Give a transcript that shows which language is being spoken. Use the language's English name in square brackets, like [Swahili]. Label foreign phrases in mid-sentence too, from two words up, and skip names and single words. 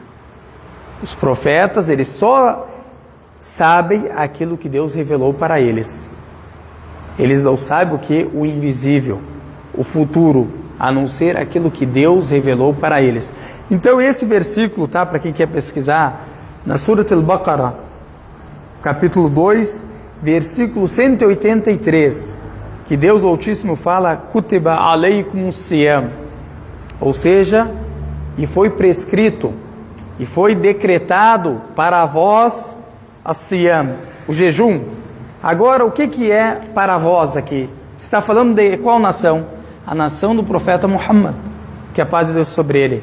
[Portuguese] Os profetas, eles só sabem aquilo que Deus revelou para eles. Eles não sabem o que? O invisível, o futuro, a não ser aquilo que Deus revelou para eles. Então esse versículo, tá, para quem quer pesquisar, na Surat al-Baqarah, capítulo 2, versículo 183, que Deus Altíssimo fala: [Arabic] كتب عليكم صيام, [Portuguese] ou seja, e foi prescrito, e foi decretado para vós a siyam, o jejum. Agora, o que é para vós aqui? Está falando de qual nação? A nação do profeta Muhammad, que a paz de Deus sobre ele.